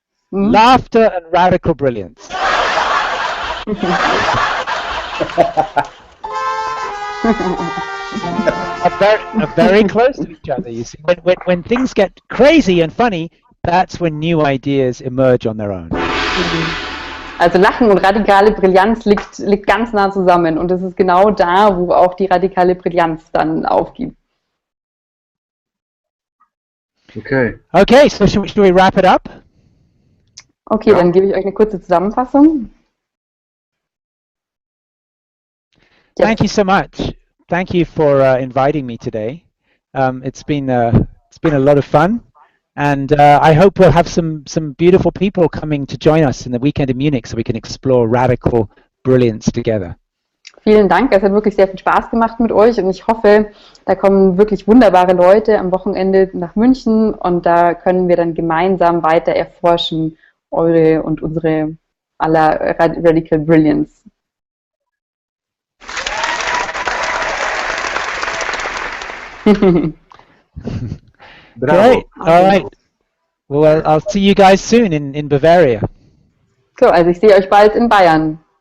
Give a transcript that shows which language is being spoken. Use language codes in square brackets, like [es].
[en] Laughter and radical brilliance. are very close to each other. You see, when things get crazy and funny, that's when new ideas emerge on their own. [de] Also Lachen und radikale Brillanz liegt ganz nah zusammen und es ist genau da, wo auch die radikale Brillanz dann aufgibt. [en] Okay, so should we wrap it up? [de] Okay, dann gebe ich euch eine kurze Zusammenfassung. [en] Yes. Thank you so much. Thank you for inviting me today. It's been a lot of fun, and I hope we'll have some beautiful people coming to join us in the weekend in Munich, so we can explore radical brilliance together. [de] Vielen Dank, es hat wirklich sehr viel Spaß gemacht mit euch und ich hoffe, da kommen wirklich wunderbare Leute am Wochenende nach München und da können wir dann gemeinsam weiter erforschen, eure und unsere aller Radical Brilliance. [en] Great. All right. Well, I'll see you guys soon in Bavaria. [de] So, also ich sehe euch bald in Bayern.